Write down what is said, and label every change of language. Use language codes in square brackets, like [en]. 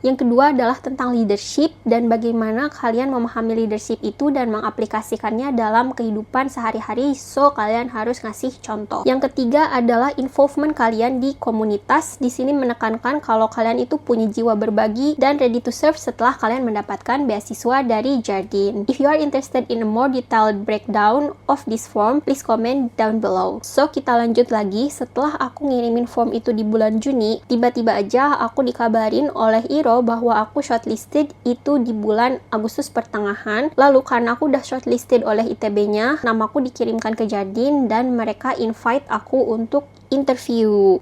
[id] Yang kedua adalah tentang leadership dan bagaimana kalian memahami leadership itu dan mengaplikasikannya dalam kehidupan sehari-hari, so kalian harus ngasih contoh. Yang ketiga adalah involvement kalian di komunitas. Di sini menekankan kalau kalian itu punya jiwa berbagi dan [en] ready to serve [id] setelah kalian mendapatkan beasiswa dari Jadin. [en] If you are interested in a more detailed breakdown of this form, please comment down below. [id] So, kita lanjut lagi. Setelah aku ngirimin form itu di bulan Juni, tiba-tiba aja aku dikabarin oleh Iro bahwa aku shortlisted itu di bulan Agustus pertengahan. Lalu karena aku udah shortlisted oleh ITB-nya, namaku dikirimkan ke Jadin dan mereka invite aku untuk interview.